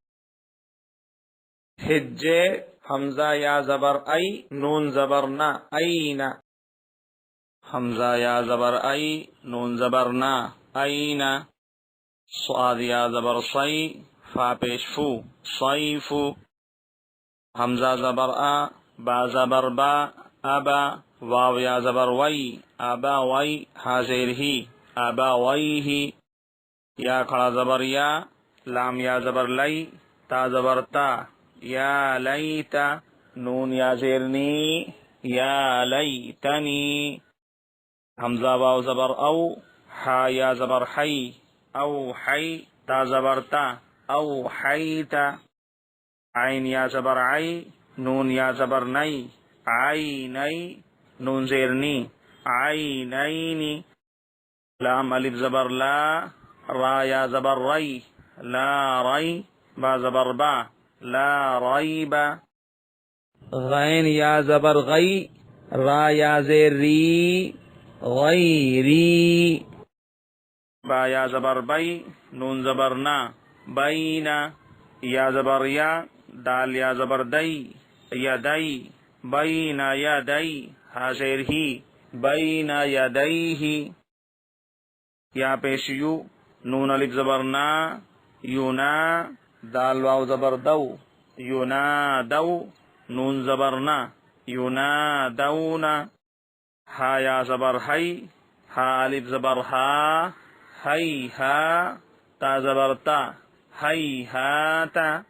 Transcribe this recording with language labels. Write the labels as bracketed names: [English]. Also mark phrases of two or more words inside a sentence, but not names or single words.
[Urdu] ہجے، حمزہ یا زبر ای، نون زبر نا، اینا، حمزہ یا زبر ای، نون زبر نا، اینا، صاد یا زبر صی، فا پیش فو، صیفو، حمزہ زبر آ، با زبر با، ابا، واو یا زبر وی، ابا وی، ہا زیر ہی، ابا وی ہی، یا کھڑا زبر یا، لام یا زبر لی، تا زبر تا، یا لیتا، نون یا زیر نی، یا لیتنی، حمزہ واو زبر او، ہا یا زبر حی، او حی، تا زبر تا، او حیتا، عین یا زبر عی، نون یا زبر نئی، عینی، نون زیر نی، عینینی، لام الف زبر لا، را یا زبر ری، لا ری، با زبر با، لا ریبا، غین یا زبر غی، را یا زیر ری، غیری، با یا زبر بی، نون زبر نا، بینا، یا زبر یا، دال یا زبر دی، یا دی، بینا یا دی، ہا زیر ہی، بینا یا دی ہی، یا پیش یو، نون الف زبر نا، یونا، دال واو زبر دو، یونا دو، نون زبر نا، یونا دونا، ہا یا زبر ہی، ہا الف زبر ہا، ہی ہا، تا زبر تا، ہی ہاتا،